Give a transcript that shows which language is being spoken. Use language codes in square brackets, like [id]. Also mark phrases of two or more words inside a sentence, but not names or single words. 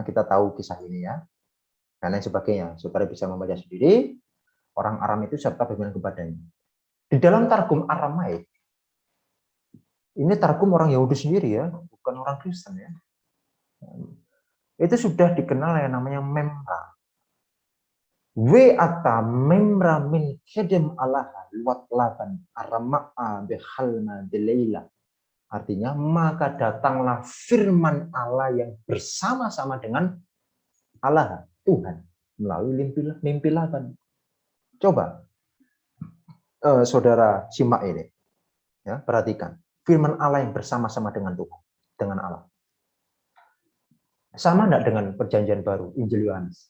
[id] Kita tahu kisah ini ya. Dan lain sebagainya. Saudara bisa membaca sendiri. Orang Aram itu serta berbilang kepadanya. Di dalam targum Aramaik, ini targum orang Yahudi sendiri ya, bukan orang Kristen ya. Itu sudah dikenal yang namanya memra. [arc] We'ata memra min kedem alaha luat laban arama'a bihalma dilayla. [id] Artinya, maka datanglah firman Allah yang bersama-sama dengan Allah, Tuhan, melalui mimpi Laban. Coba, saudara simak ini. Ya, perhatikan. Firman Allah yang bersama-sama dengan Tuhan, dengan Allah. Sama enggak dengan perjanjian baru, Injil Yohanes?